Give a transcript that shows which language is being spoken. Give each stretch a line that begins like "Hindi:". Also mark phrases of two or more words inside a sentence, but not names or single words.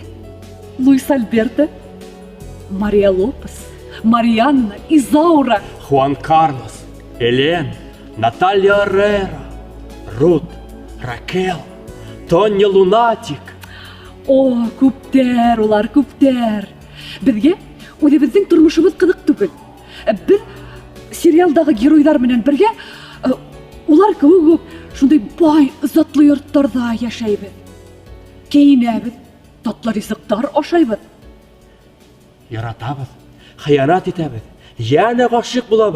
Tatar: Луис Альберто, Мария Лопес, Марианна, Изаура, Хуан Карлос, Элен, Наталья Рера, Рут, Ракел, Тоня Лунатик. О, күптәр, улар күптәр. Бізге үзебезнең тормышыбыз кызык түгел. Без сериалдагы геройлар менән бергә улар кебек шундай бай, затлы йортларда яшәйбез. Киенәбез, татлы ризыктар ашайбыз. Яратабыз, хыянат итәбез, яна гашык булабыз.